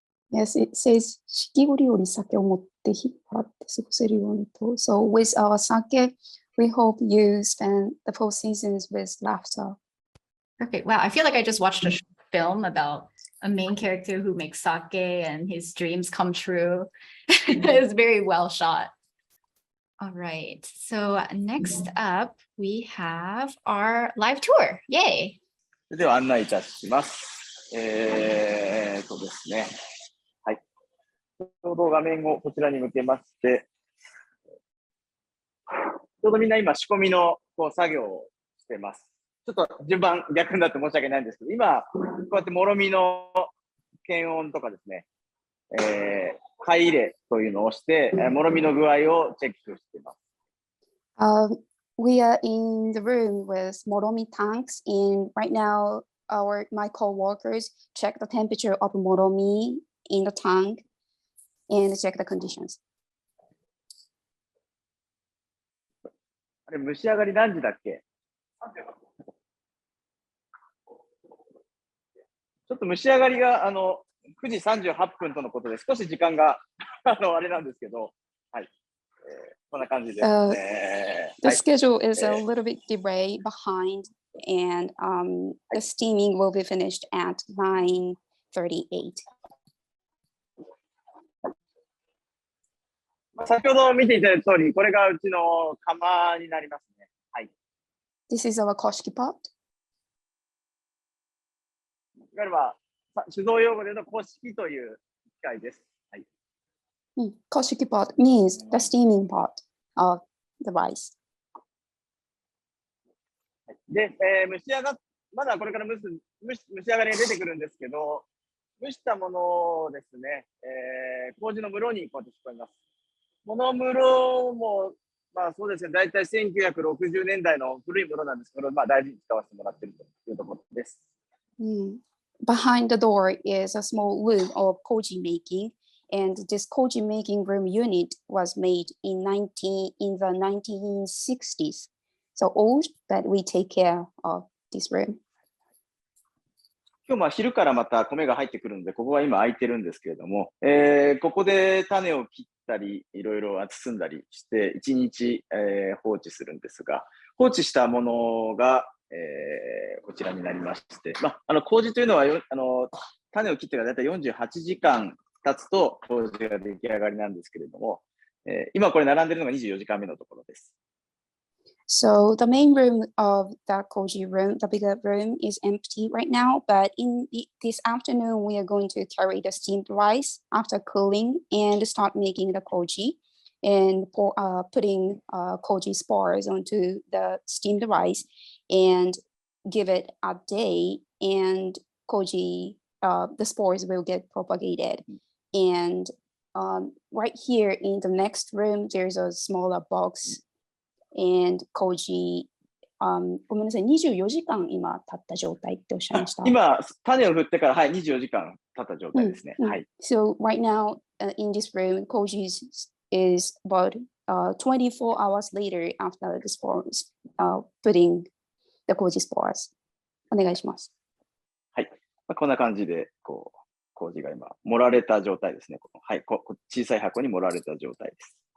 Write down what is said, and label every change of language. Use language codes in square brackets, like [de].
[en] Yes, it says [ja] 四季折より酒を持って引っ張って過ごせるようにと。 [en] So with our sake, we hope you spend the 4 seasons with laughter. Perfect. Wow, I feel like I just watched a film about a main character who makes sake and his dreams come true. It's very well shot. All right. So next up, we have our live tour. Yay. [ja] では案内いたします。ですね。はい。ちょうど画面をこちらに向けまして、ちょうどみんな今仕込みの作業をしてます。ちょっと順番逆になって申し訳ないんですけど、今、こうやってもろみの検温とかですね、Hi-ireというのをして、もろみの具合をチェックしています。 [en] We are in the room with Moromi tanks, and right now my co-workers check the temperature of Moromi in the tank and check the conditions. [ja] あれ、蒸し上がり何時だっけ？ちょっと蒸し上がりが9時38分とのことで少し時間があれなんですけど、はい。こんな感じです。 [en] The schedule is a little bit delay behind, and the steaming will be finished at 9:38. [ja] 先ほど見ていただいた通り、これがうちの釜になりますね。はい。 [en] This is our Koshiki pot. [ja] いわゆる酒造用語でのコシキという機械です。はい。 [en] Koshiki pot means the steaming pot of the rice. [ja] で、まだこれから蒸し上がりが出てくるんですけど、蒸したものをですね、麹の室にこうやって仕込みます。この室も、そうですね、だいたい1960年代の古い室なんですけど、大事に使わせてもらっているというところです。 [en] Behind the door is a small room of koji making, and this koji making room unit was made in the 1960s. So old, but we take care of this room. [ja] 今日昼からまた米が入ってくるので、ここは今空いてるんですけれども、ここで種を切ったり、いろいろ包んだりして、1日、放置するんですが、放置したものが、こちらになりまして、麹というのは種を切ってからだいたい48時間経つと麹が出来上がりなんですけれども、今これ並んでいるのが24時間目のところです。 [en] So the main room of the Koji room, the bigger room, is empty right now. But in this afternoon, we are going to carry the steamed rice after cooling and start making the Koji and putting Koji spores onto the steamed rice and give it a day. And Koji, the spores will get propagated. And right here in the next room, there's a smaller box.And Koji, [ja] ごめんなさい、24時間今経った状態っておっしゃいました。今、種を振ってから、24時間経った状態ですね。はい。 [en] So right now, in this room, Koji is about 24 hours later after the spores, putting the Koji spores. [ja] お願いします。はい。こんな感じで、麹が今、盛られた状態ですね。はい。小さい箱に盛られた状態です。